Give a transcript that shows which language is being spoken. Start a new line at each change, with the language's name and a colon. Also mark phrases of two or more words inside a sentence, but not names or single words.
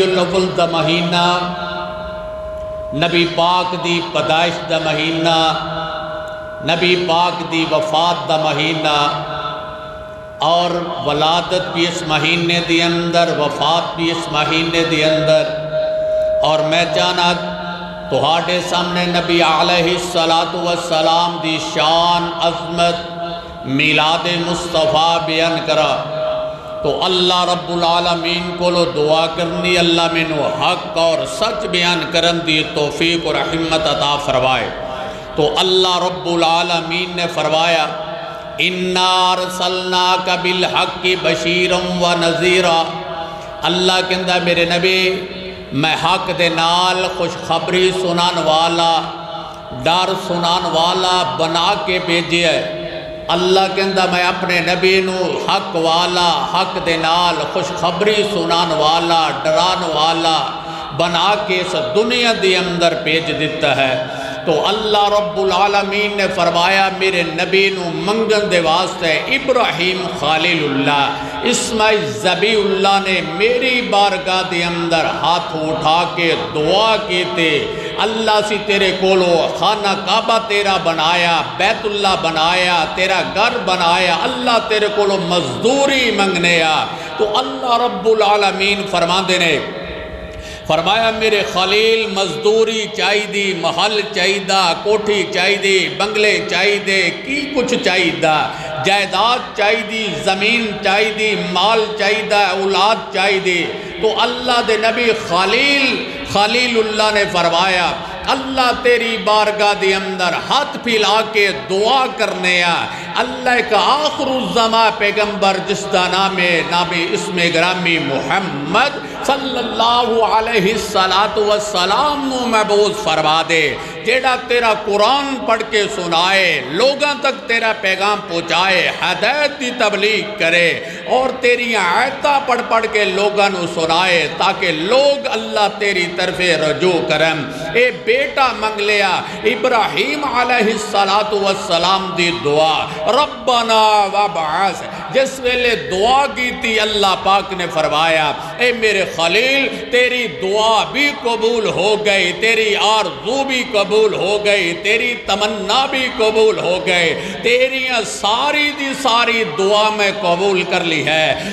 Punjabi: الاول دا مہینہ نبی پاک دی پیدائش دا مہینہ نبی پاک دی وفات دا مہینہ اور ولادت بھی اس مہینے دی اندر وفات بھی اس مہینے دی اندر اور میں جانا تہاڈے سامنے نبی
Arabic: علیہ السلام
Punjabi: دی شان عظمت میلاد مصطفیٰ بیان کرا تو اللہ رب العالمین کو لو دعا کرنی اللہ مینو حق اور سچ بیان کرن دی توفیق اور رحمت عطا فرمائے۔ تو اللہ رب العالمین نے فرمایا
Arabic: اِنَّا أَرْسَلْنَاكَ بِالْحَقِّ بَشِيرًا وَنَذِيرًا،
Punjabi: اللہ کہندا میرے نبی میں حق دے نال خوشخبری سنان والا ڈر سنان والا بنا کے بھیجے ہے۔ اللہ کہندا میں اپنے نبی نو حق والا حق دے نال خوشخبری سنان والا ڈران والا بنا کے اس دنیا دی اندر بھیج دیتا ہے۔ تو اللہ رب العالمین نے فرمایا میرے نبی نو منگن دے واسطے ابراہیم خلیل اللہ اسماعیل ذبیح اللہ نے میری بارگاہ دے اندر ہاتھ اٹھا کے دعا کی تے اللہ سی تیرے کولو خانہ کعبہ تیرا بنایا، بیت اللہ بنایا، تیرا گھر بنایا، اللہ تیرے کولو مزدوری منگنے آ۔ تو اللہ رب العالمین فرماندے نے فرمایا میرے خلیل مزدوری چاہی دی، محل چاہی دا، کوٹھی چاہی دی، بنگلے چاہی دے، کی کچھ چاہی دا، جائیداد چاہی دی، زمین چاہی دی، مال چاہی دا، اولاد چاہی دی۔ تو اللہ دے نبی خلیل اللہ نے فرمایا اللہ تیری بارگاہ دے اندر ہاتھ پھیلا کے دعا کرنے آ۔ اللہ کا آخر الزمان پیغمبر جس دا نام اسم گرامی محمد
Arabic: صلی اللہ علیہ السلام
Punjabi: نو مبعوث فرما دے، جیڑا تیرا قرآن پڑھ کے سنائے، لوگاں تک تیرا پیغام پہنچائے، ہدایت دی تبلیغ کرے اور تیری آیتاں پڑھ کے لوگاں نو سنائے تاکہ لوگ اللہ تیری طرف رجوع کرن۔ اے بیٹا منگ لیا ابراہیم
Arabic: علیہ السلام
Punjabi: دی دعا
Arabic: ربنا وابعث،
Punjabi: جس ویلے دعا کی تھی اللہ پاک نے فرمایا اے میرے خلیل تیری دعا بھی قبول ہو گئی، تیری آرزو بھی قبول ہو گئی، تیری تمنا بھی قبول ہو گئی، تیری ساری دی ساری دعا میں قبول کر لی ہے۔